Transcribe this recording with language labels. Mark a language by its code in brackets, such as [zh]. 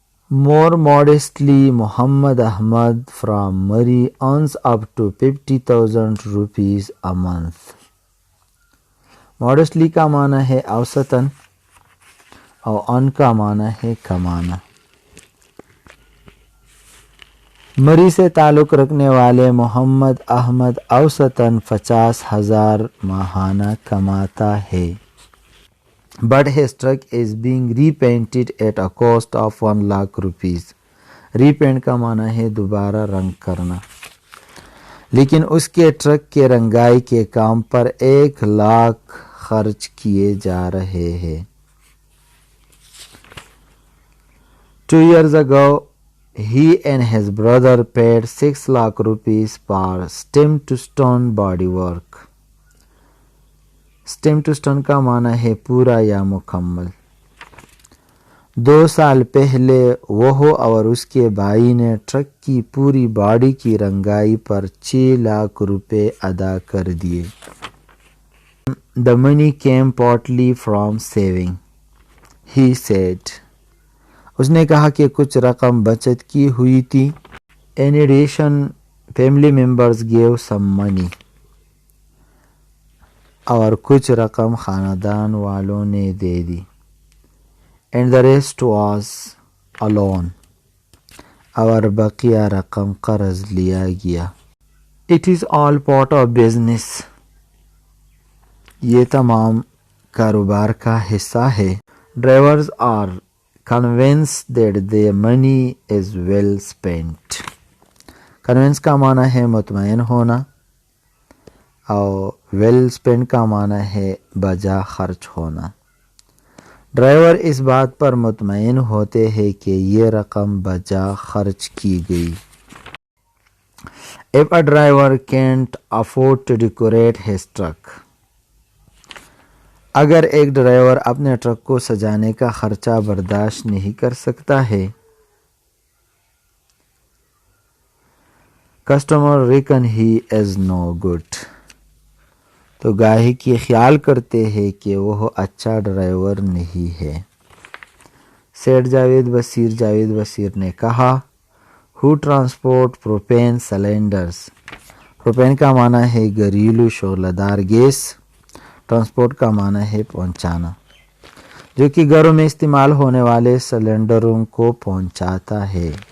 [en] More modestly, Muhammad Ahmad from Murray earns up to 50,000 rupees a month. [ur] Modestly کا معنی ہے اوسطاً اور ان کا معنی ہے کمانا. مری سے تعلق رکھنے والے محمد احمد اوسطاً 50,000 ماہانہ کماتا ہے. [en] But his truck is being repainted at a cost of 1 lakh rupees. [ur] Repent کا معنی ہے دوبارہ رنگ کرنا. لیکن اس کے ٹرک کے رنگائی کے کام پر 1 لاکھ خرچ کیے جا رہے ہیں. [en] 2 years ago, he and his brother paid 6 lakh rupees for stem to stone bodywork. [ur] stem to stone کا معنی ہے پورا یا مکمل. 2 سال پہلے وہ اور اس کے بھائی نے ٹرک کی پوری باڈی کی رنگائی پر 6 لاکھ روپے ادا کر دیے. [en] The money came partly from saving, he said. [ur] اس نے کہا کہ کچھ رقم بچت کی ہوئی تھی. [en] In addition, family members gave some money. [ur] اور کچھ رقم خاندان والوں نے دے دی. [en] And the rest was a loan. [ur] اور بقیہ رقم قرض لیا گیا. [en] It is all part of business. [ur] یہ تمام کاروبار کا حصہ ہے. [en] Drivers are convinced that their money is well spent. [ur] Convince کا معنی ہے مطمئن ہونا اور well spent کا معنی ہے بجا خرچ ہونا. ڈرائیور اس بات پر مطمئن ہوتے ہیں کہ یہ رقم بجا خرچ کی گئی. [en] If a driver can't afford to decorate his truck. [ur] اگر ایک ڈرائیور اپنے ٹرک کو سجانے کا خرچہ برداشت نہیں کر سکتا ہے. [en] Customer reckon he is no good. [ur] تو گاہک یہ خیال کرتے ہیں کہ وہ اچھا ڈرائیور نہیں ہے. سیٹھ جاوید بصیر نے کہا. [en] Who transport propane cylinders. [ur] پروپین کا معنی ہے گھریلو شعلہ دار گیس. ٹرانسپورٹ کا معنی ہے پہنچانا، جو کہ گھروں میں استعمال ہونے والے سلنڈروں کو پہنچاتا ہے.